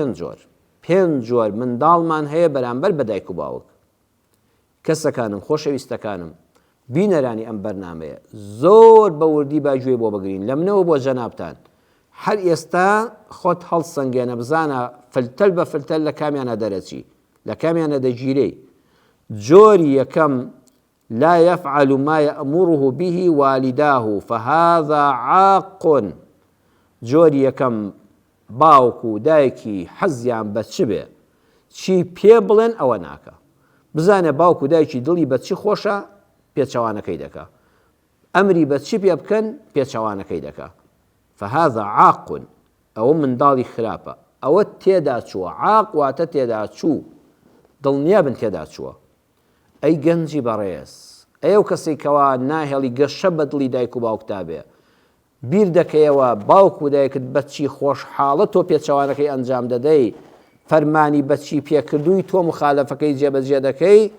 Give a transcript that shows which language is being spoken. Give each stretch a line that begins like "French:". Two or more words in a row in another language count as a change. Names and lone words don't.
Central Kurdish: پێنج جۆر منداڵمان هەیە بەرامبەر بە دایک و باوک کەسەکانم خۆشەویستەکانم بینەرانی ئەم بەرنامەیە زۆر بە وردی باگوێ بۆ بگرین لە منەوە بۆ جەنابتان هەر ئێستا خۆت هەڵسەنگێنە بزانە فلتەل بە فلتەل لە کامیانە دەرەچی لە کامیانە دەگیرەی جۆری یەکەم
Arabic: لا يفعل ما يأمره به والداه فهذا عاق
Central Kurdish: جۆری یەکەم باوک و دایکی حەزیان بە چ بێ چی پێ بڵێن ئەوە ناکە بزانێ باوک و دایکی دڵی بە چی خۆشە پێچەوانەکەی دەکا ئەمری بە چی پێ بکەن پێچەوانەکەی دەکا
Arabic: فهذا عاق
Central Kurdish: ئەوە منداڵی خراپە ئەوە تێدا چووە عاق واتە تێدا چوو دڵنیا بن تێدا چووە ئەی گەنجی بەڕێز ئەو کەسێک کەوا ناهێڵی گەشە بە دڵی دایک و باوکتا بێ بیر دەکەیەوە باوک و دایکت بەچی خۆشحاڵە تۆ پێچەوانەکەی ئەنجام دەدەی فەرمانی بەچی پێکردووی تۆ مخالەفەکەی جێبەجێ دەکەی